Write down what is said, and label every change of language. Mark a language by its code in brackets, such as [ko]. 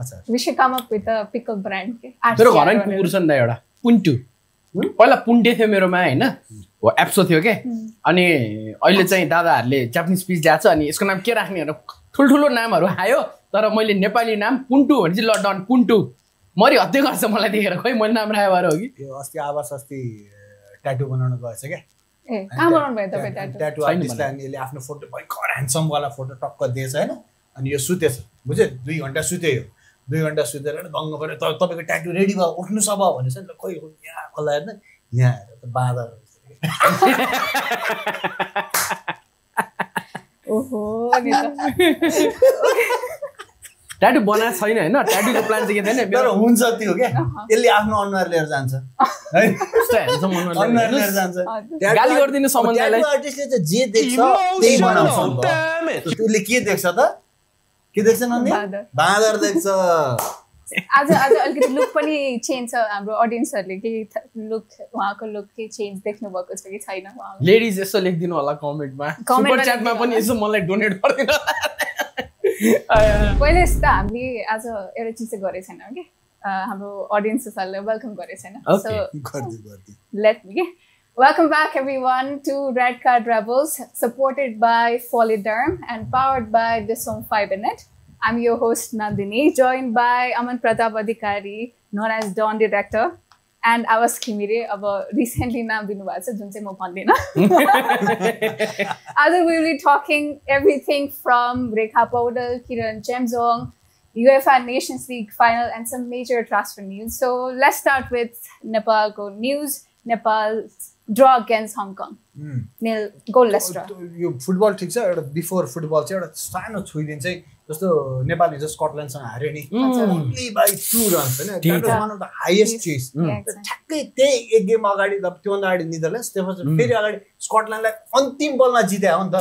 [en] We should come up with a pickle brand. [ne] मेरो घरमा कुकुर छ नि त एउटा पुन्टु पहिला पुन्टे थियो मेरोमा हैन हो एप्सो थियो के अनि अहिले चाहिँ दादाहरुले जापानिज पिस ल्याएको छ अनि यसको नाम के राख्ने भनेर ठुलठुलो नामहरु आयो तर मैले नेपाली नाम पुन्टु भने चाहिँ लडन पुन्टु मरि हत्या गर्छ मलाई देखेर खोइ मैले नाम राखे भएर हो कि यो अस्ति आवाज अस्ति ट्याटु बनाउन गएछ के ए कहाँ बनाउनु भयो तपाई ट्याटु आर्टिस्टले अनि यसले आफ्नो फोटो भयंकर ह्यान्डसम वाला फोटो टक्क दिएछ हैन अनि यो सुतेछ बुझ्यो 2 घण्टा सुत्यो यो 2 घण्टा सुतेर दङ्ग परे तपाईको ट्याटु रेडी भयो उठ्नु सब भनेछ नि खोइ यहाँ कल्ला हेर्न यहाँ हेर त बाँदर ओहो अनि त ट्याटु बना छैन हैन ट्याटुको प्लान चाहिँ के थिएन तर हुन्छ त्यो के यसले आफ्नो अनुहार लिएर जान्छ है कस्तो ह्यान्डसम अनुहार लिएर जान्छ गाली गर्दिनु सम्बन्धलाई ट्याटु आर्टिस्टले चाहिँ जे देख्छ त्यही बनाउँछ त्यसले के देख्छ त के देख्छ नन्दी बाँदर देख्छ आज अलिकति लुक पनि चेन्ज छ हाम्रो ऑडियन्सहरुले के लुक उहाँको लुक के चेन्ज देख्नु भएको छ कि छैन उहाँले लेडीज यसो लेख्दिनु होला कमेन्टमा सुपर च्याटमा पनि यसो मलाई डोनेट गर्दिनु पहिले यस्तो हामीले आज एउटा चिज चाहिँ गरे छैन के हाम्रो ऑडियन्सहरुले वेलकम गरे छैन so let मी [en] Welcome back everyone to Red Card Rebels, supported by Foliderm and powered by Disom Fibernet. I'm your host Nandini, joined by Aman Pratap Adhikari, known as Don Director, and Awas Khimire. [ne] Aba recently naam dinu bhayo cha jun chai ma bhandina. [en] As we will be talking everything from Rekha Powdal, Kiran Chemzong, UEFA Nations League final, and some major transfer news. So let's start with Nepal news. Nepal's draw against Hong Kong. Nil goalless draw. [ne] यो football ठीक छ एउटा before football चाहिँ एउटा सानो छुइदिन चाहिँ जस्तो नेपाल हिजो स्कटल्यान्डसँग हार्यो नि ओन्ली बाइ 2 रन्स हैन [en] that was one of the highest chase [ne] ठ्याक्कै त्यही एक गेम अगाडि त्योभन्दा अगाडि निदरल्यान्ड्स त्यसपछि फेरि अगाडि स्कटल्यान्डलाई अन्तिम बलमा जित्यो हो नि त